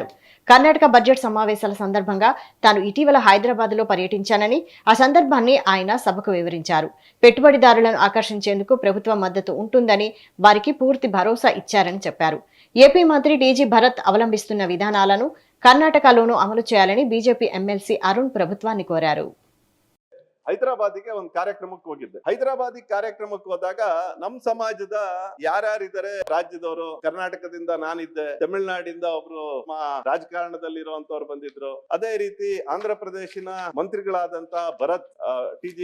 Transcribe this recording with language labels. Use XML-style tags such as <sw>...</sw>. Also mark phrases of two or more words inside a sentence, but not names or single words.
<te>కర్ణాటక బడ్జెట్ సమావేశాల సందర్భంగా తాను ఇటీవల హైదరాబాద్లో పర్యటించానని, ఆ సందర్భాన్ని ఆయన సభకు వివరించారు. పెట్టుబడిదారులను ఆకర్షించేందుకు ప్రభుత్వం మద్దతు ఉంటుందని, వారికి పూర్తి భరోసా ఇచ్చారని చెప్పారు. ఏపీ మంత్రి టీజీ భరత్ అవలంబిస్తున్న విధానాలను కర్ణాటకలోనూ అమలు చేయాలని బీజేపీ ఎమ్మెల్సీ అరుణ్ ప్రభుత్వాన్ని కోరారు.</te> <kn>ಹೈದರಾಬಾದಿಗೆ ಒಂದು ಕಾರ್ಯಕ್ರಮಕ್ಕೆ ಹೋಗಿದ್ದೆ. ಹೈದರಾಬಾದಿ ಕಾರ್ಯಕ್ರಮಕ್ಕೆ ಹೋದಾಗ ನಮ್ ಸಮಾಜದ ಯಾರ್ಯಾರಿದ್ದಾರೆ ರಾಜ್ಯದವರು, ಕರ್ನಾಟಕದಿಂದ ನಾನಿದ್ದೆ, ತಮಿಳುನಾಡಿಂದ ಒಬ್ರು ರಾಜಕಾರಣದಲ್ಲಿರುವಂತವ್ರು ಬಂದಿದ್ರು. ಅದೇ ರೀತಿ ಆಂಧ್ರ ಪ್ರದೇಶಿನ ಮಂತ್ರಿಗಳಾದಂತ ಭರತ್ ಟಿ.ಜಿ.</kn>